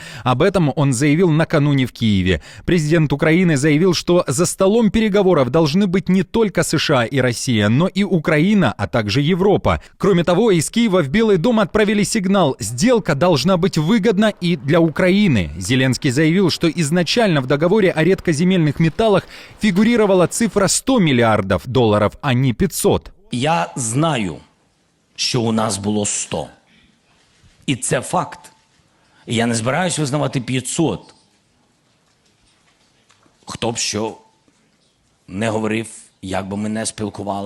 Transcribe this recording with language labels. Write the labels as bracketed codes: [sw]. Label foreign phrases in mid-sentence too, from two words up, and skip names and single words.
[ru] Об этом он заявил накануне в Киеве. Президент Украины заявил, что за столом переговоров должны быть не только США и Россия, но и Украина, а также Европа. Кроме того, из Киева в Белый дом отправили сигнал: сделка должна быть выгодна и для Украины. Зеленский заявил, что изначально в договоре о редкоземельных металлах фигурировала цифра $100 миллиардов, а не 500. [uk] Я знаю, що у нас було 100. І це факт. І я не збираюсь визнавати 500. Хто б що не говорив, як би ми не спілкувались.